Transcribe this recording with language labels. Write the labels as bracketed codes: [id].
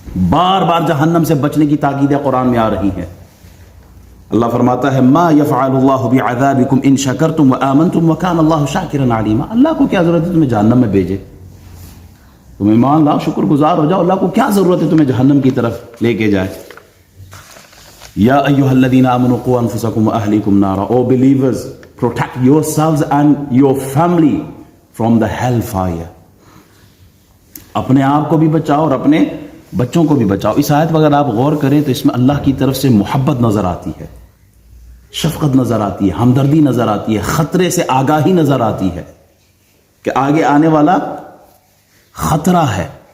[ur] بار بار جہنم سے بچنے کی تاکیدیں قرآن میں آ رہی ہیں. اللہ فرماتا ہے [ar] ما یفعل اللہ بعذابکم ان شکرتم وآمنتم وکان اللہ شاکرا علیما. [ur] اللہ کو کیا ضرورت ہے تمہیں جہنم میں بھیجے؟ تم ایمان لاؤ، شکر گزار ہو جاؤ. اللہ کو کیا ضرورت ہے تمہیں جہنم کی طرف لے کے جائے؟ [ar] یا ایھا الذین آمنوا قوا انفسکم واہلیکم نارا. [en] O believers, protect yourselves and your family from the hell fire. [ur] اپنے آپ کو بھی بچاؤ اور اپنے بچوں کو بھی بچاؤ. اس آیت پر اگر آپ غور کریں تو اس میں اللہ کی طرف سے محبت نظر آتی ہے، شفقت نظر آتی ہے، ہمدردی نظر آتی ہے، خطرے سے آگاہی نظر آتی ہے کہ آگے آنے والا خطرہ ہے.